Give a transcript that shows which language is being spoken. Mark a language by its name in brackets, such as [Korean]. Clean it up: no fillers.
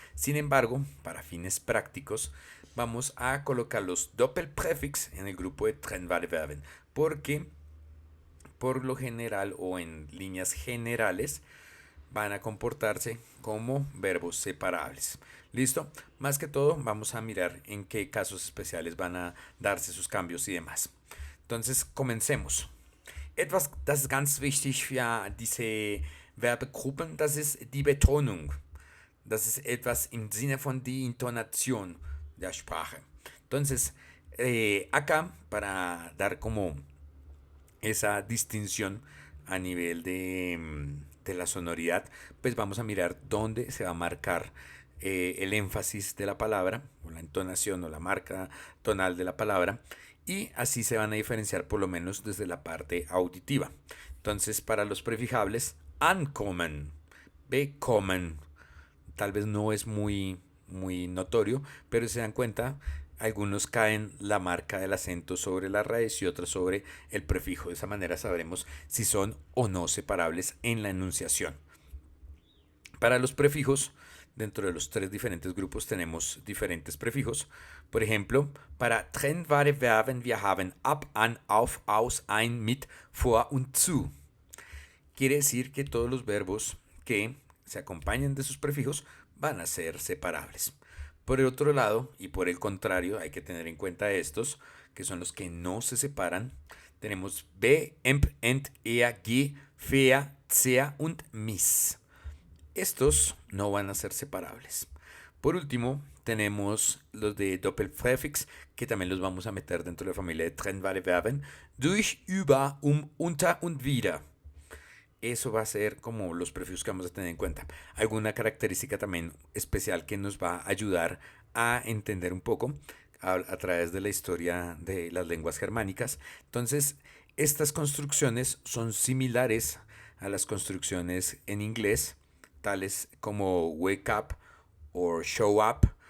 [Spanish] Sin embargo, para fines prácticos, vamos a colocar los Doppelpräfix en el grupo de trennbare Verben, porque por lo general o en líneas generales van a comportarse como verbos separables. ¿Listo? Más que todo, vamos a mirar en qué casos especiales van a darse sus cambios y demás. Entonces, comencemos. [German] Etwas, das ist ganz wichtig für diese Verbegruppen, das ist die Betonung. Das ist etwas im Sinne von die Intonation der Sprache. [Spanish] Entonces, acá, para dar como esa distinción a nivel de la sonoridad, pues vamos a mirar dónde se va a marcar el énfasis de la palabra, o la entonación o la marca tonal de la palabra, y así se van a diferenciar por lo menos desde la parte auditiva. Entonces, para los prefijables, ankommen, bekommen, tal vez no es muy notorio, pero si se dan cuenta, algunos caen la marca del acento sobre la raíz y otros sobre el prefijo. De esa manera sabremos si son o no separables en la enunciación. Para los prefijos, dentro de los tres diferentes grupos tenemos diferentes prefijos. Por ejemplo, para [German] trennbare Verben wir haben ab, an, auf, aus, ein, mit, vor und zu. [Spanish] Quiere decir que todos los verbos que se acompañen de sus prefijos van a ser separables. Por el otro lado, y por el contrario, hay que tener en cuenta estos, que son los que no se separan. Tenemos be, emp, ent, er, ge, fea, sea und mis. Estos no van a ser separables. Por último, tenemos los de Doppelpräfix, que también los vamos a meter dentro de la familia de trennbare Verben. [German] Durch, über, unter und wieder. [Spanish] Eso va a ser como los prefijos que vamos a tener en cuenta. Alguna característica también especial que nos va a ayudar a entender un poco a través de la historia de las lenguas germánicas. Entonces, estas construcciones son similares a las construcciones en inglés, tales como wake up o show up.